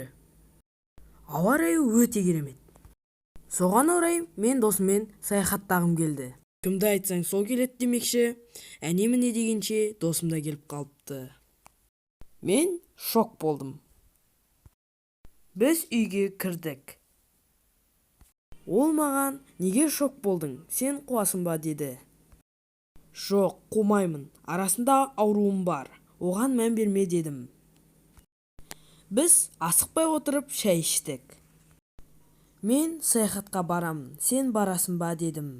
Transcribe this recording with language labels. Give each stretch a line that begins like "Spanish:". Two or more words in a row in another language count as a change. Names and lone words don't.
Kyrgyz: Аба ырайы өтө керемет. Соган орай мен досум менен саяхаттагым келди. Кимди айтсаң сол келет демекчи. Эмне дегенче досум да келип калыпты. Мен шок болдум. Биз үйгө кирдик.
Kazakh: Ол маған неге шок болдың, сен қуасың ба деді. Жоқ, қумаймын, арасында ауруым бар, оған мән берме дедім. Біз асықпай отырып шай іштік. Мен саяхатқа барамын, сен барасың ба дедім.